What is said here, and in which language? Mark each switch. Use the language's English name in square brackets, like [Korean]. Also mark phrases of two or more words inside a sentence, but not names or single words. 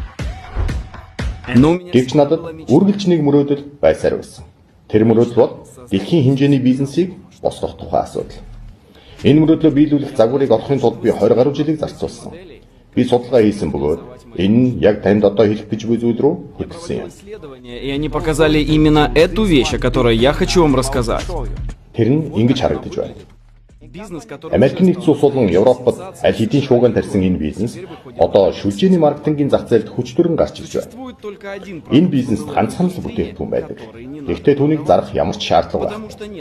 [Mongolian] Гэвч надад үргэлж нэг мөрөөдөл байсаар байсан. Тэр мөрөөдөл бол дэлхийн хэмжээний бизнесийг босгох тухай асуудал. Энэ мөрөөдлөө биелүүлэх загварыг олохын тулд би 20 гаруй жилийг зарцуулсан. Би судалгаа хийсэн бөгөөд энэ нь яг танд одоо хэлэх гэж буй зүйл рүү хөтлсөн юм. [Russian] И они показали именно эту вещь, о которой я хочу вам рассказать. [Mongolian] Тэр нь ингэж харагдаж байна. Америк нэгдсэн улс болон Европод аль хэдийн шуугиан тарьсан энэ бизнес одоо шүлжээний маркетингийн зах зээлд хүчтүрэн гарч ирж байна. Энэ бизнест ганцхан л бүтээгдэхүүн байдаг. Гэхдээ түүнийг зарах ямар ч шаардлага байхгүй.